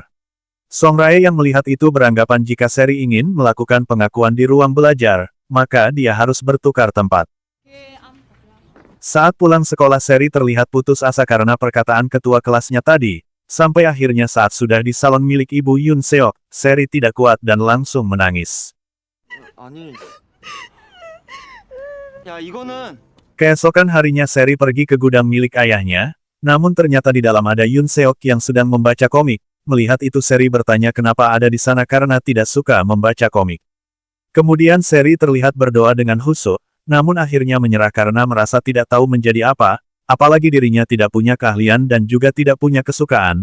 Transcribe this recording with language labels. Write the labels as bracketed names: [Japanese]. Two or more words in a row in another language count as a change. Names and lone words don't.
[Indonesian] Song Rae yang melihat itu beranggapan jika Seri ingin melakukan pengakuan di ruang belajar, maka dia harus bertukar tempat. Saat pulang sekolah Seri terlihat putus asa karena perkataan ketua kelasnya tadi, sampai akhirnya saat sudah di salon milik ibu Yoon Seok, Seri tidak kuat dan langsung menangis. [Korean] 아니. 야, 이거는 [Indonesian] Keesokan harinya Seri pergi ke gudang milik ayahnya, namun ternyata di dalam ada Yoon Seok yang sedang membaca komik. Melihat itu Seri bertanya kenapa ada di sana karena tidak suka membaca komik. Kemudian Seri terlihat berdoa dengan khusyuk, namun akhirnya menyerah karena merasa tidak tahu menjadi apa, apalagi dirinya tidak punya keahlian dan juga tidak punya kesukaan.